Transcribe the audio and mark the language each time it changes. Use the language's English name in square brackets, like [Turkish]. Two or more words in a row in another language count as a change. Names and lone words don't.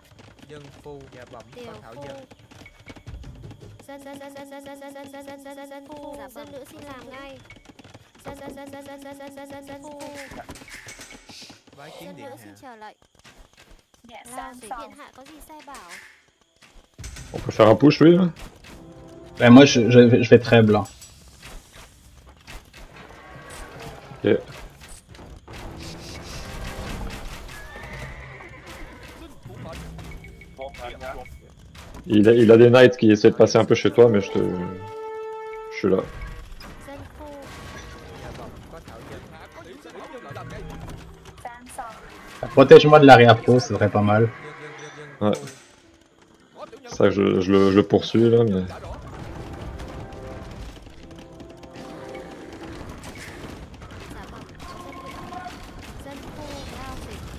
[Vietnamese] Dân phu. Dạ bẩm có Tiểu Thảo phu. dân. Dân phu. Dân nữ xin làm ngay. Dân phu. Bái kiến Dân điện nữ hạ. xin chờ lệnh. Lao dịch điện hạ có gì sai bảo? [French] On peut faire un push lui là? Ben, moi je vais très blanc. Ok. Il a des knights qui essaient de passer un peu chez toi mais je suis là. [Vietnamese] Dân phu. Dạ bẩm có Thảo dân. Hạ có tiểu nhân là làm ngay. [French] Protège-moi de l'arrière pro, ce serait pas mal. Ouais. [Vietnamese] Phu. Có tiểu nhân [French] C'est ça que je le poursuis là mais. [Vietnamese] đã rõ. Dạ bẩm. Dân phu. Lao dịch.